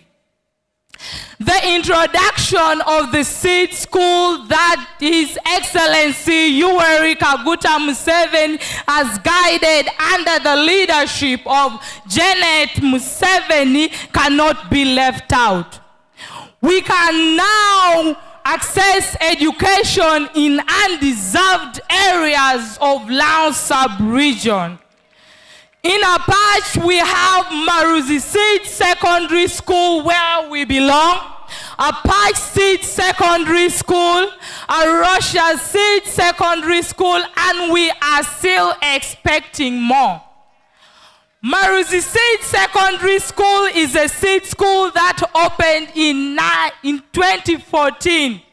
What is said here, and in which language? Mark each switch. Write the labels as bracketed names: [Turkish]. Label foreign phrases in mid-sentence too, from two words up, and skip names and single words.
[English] The introduction of the seed school that His Excellency Yoweri Kaguta Museveni has guided under the leadership of Janet Museveni cannot be left out. We can now access education in undeserved areas of Lao sub-region. In Apac, we have Maruzi Seed Secondary School where we belong, Apac Seed Secondary School, Arusha Seed Secondary School, and we are still expecting more. Maruzi Seed Secondary School is a seed school that opened in 2014.